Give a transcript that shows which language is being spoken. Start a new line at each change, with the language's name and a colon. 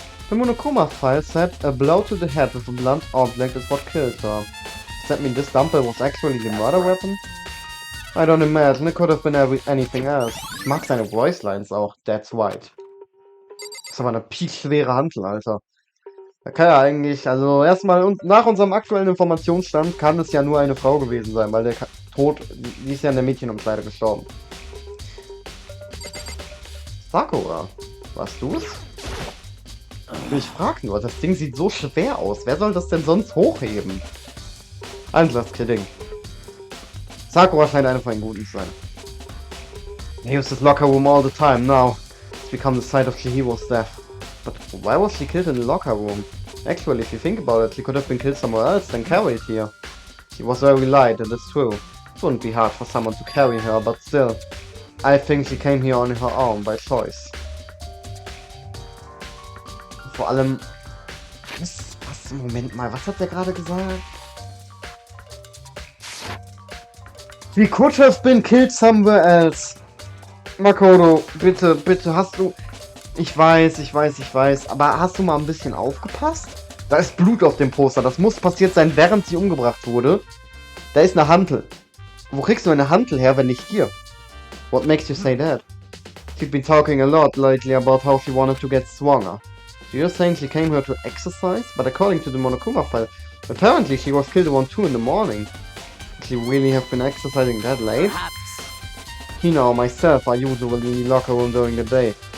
English: The Monokuma file said a blow to the head with a blunt object is what killed her. Does that mean this dumbbell was actually the murder weapon? I don't imagine. It could have been anything else.
German: Ich mag seine voice lines auch.
English: That's right.
German: Das ist aber eine piekschwere Hantel, Alter. Da kann ja eigentlich, also erstmal nach unserem aktuellen Informationsstand kann es ja nur eine Frau gewesen sein, weil der Tod, die ist ja in der Mädchenumkleide gestorben. Sakura, warst du's? Ich frag nur, das Ding sieht so schwer aus. Wer soll das denn sonst hochheben?
English: I'm just kidding.
German: Sakura scheint eine von den Guten zu sein.
English: I use this locker room all the time now. It's become the site of Chihiro's death. But why was she killed in the locker room? Actually, if you think about it, she could have been killed somewhere else than carried here. She was very light, and it's true. It wouldn't be hard for someone to carry her, but still. I think she came here on her own, by choice.
German: Vor allem... Was? Moment mal, was hat der gerade gesagt?
English: She could have been killed somewhere else.
German: Makoto, bitte, bitte, hast du... Ich weiß, aber hast du mal ein bisschen aufgepasst? Da ist Blut auf dem Poster, das muss passiert sein, während sie umgebracht wurde. Da ist eine Hantel. Wo kriegst du eine Hantel her, wenn nicht hier?
English: What makes you say that? She's been talking a lot lately about how she wanted to get stronger. So you're saying she came here to exercise? But according to the Monokuma file, apparently she was killed around 2 in the morning. Could she really have been exercising that late? Hina or myself are usually in the locker room during the day.